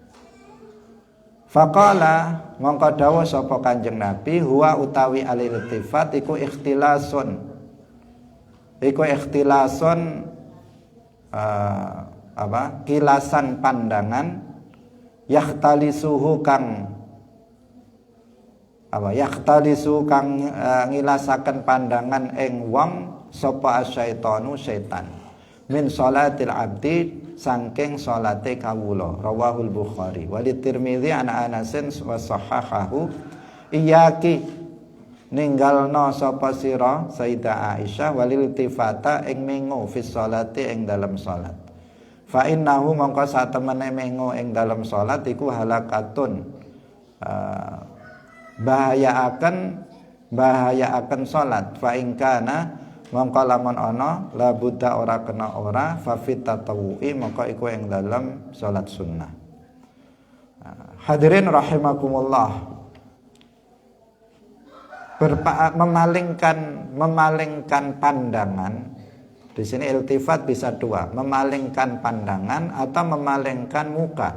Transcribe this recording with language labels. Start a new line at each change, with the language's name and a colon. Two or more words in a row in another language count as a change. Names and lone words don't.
Javanese: Faqala mongko dawuh sapa Kanjeng Nabi, huwa utawi
Arabic: الالتفات
Javanese: iku ikhtilasun kilasan pandangan, yakhtalisuhu kang ngilasaken pandangan ing wong sapa asyaitonu setan.
Arabic: من صلاة العبد
Javanese: saking sholate kawula.
Arabic: رواه البخاري والترمذي عن أنس وصححه.
Javanese: Iyaki ninggalno sapa sira Sayyidah Aisyah
Arabic: والالتفات
Javanese: ing mengo
Arabic: في الصلاة
Javanese: ing dalam salat.
Arabic: فإنه
Javanese: mongko satemene mengo ing dalam salat iku halakatun, bahayaaken salat.
Arabic: فإن كان
Javanese: mongko lamun ana
Arabic: لا بد
Javanese: ora kena ora
Arabic: ففي التطوع
Javanese: mongko iku ing dalam salat sunnah.
Indonesian: Hadirin rahimakumullah, memalingkan pandangan. Di sini iltifat bisa dua, memalingkan pandangan atau memalingkan muka.